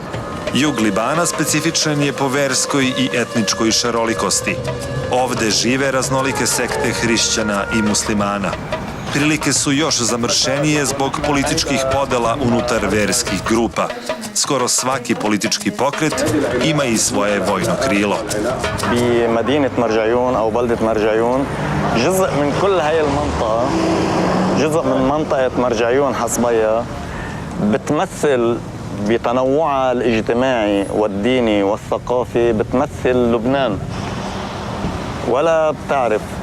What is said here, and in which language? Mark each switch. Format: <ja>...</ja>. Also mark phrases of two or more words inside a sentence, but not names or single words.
<sr>Jug Libana specifičan je po verskoj i etničkoj šarolikosti. Ovde žive raznolike sekte hrišćana i muslimana. Prilike su još zamršenije zbog političkih podela unutar verskih grupa. Skoro svaki politički pokret ima i svoje vojno krilo.</sr> <ar>بمدينة مرجعيون أو بلدة مرجعيون جزء من كل هاي المنطقة جزء من منطقة مرجعيون حصبية بتمثل بتنوعها الاجتماعي والديني والثقافي بتمثل لبنان ولا بتعرف</ar>